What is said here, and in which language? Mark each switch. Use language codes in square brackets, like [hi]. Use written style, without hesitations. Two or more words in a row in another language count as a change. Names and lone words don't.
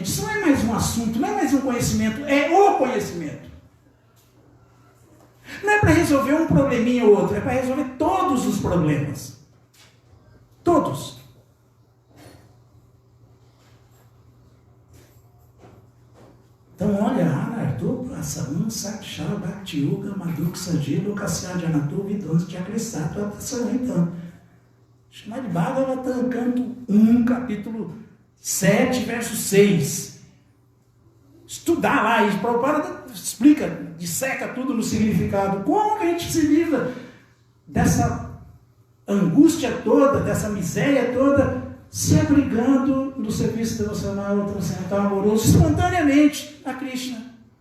[pt] Isso não é mais um assunto, não é mais um conhecimento, é o conhecimento. Não é para resolver um probleminha ou outro, é para resolver todos os problemas. Todos. Então, olha, [sa] Anardopa Saman Saksha Bhakti Yoga Madhuksaji Lokasya Janato Vidwans Chakresattvata Sanhita. [pt] Srimad Bhagavatam, canto 1, capítulo 7, verso 6. Estudar lá, e Prabhupada explica, disseca tudo no significado. Como que a gente se livra dessa angústia toda, dessa miséria toda, se abrigando no serviço devocional transcendental amoroso, espontaneamente a Krishna.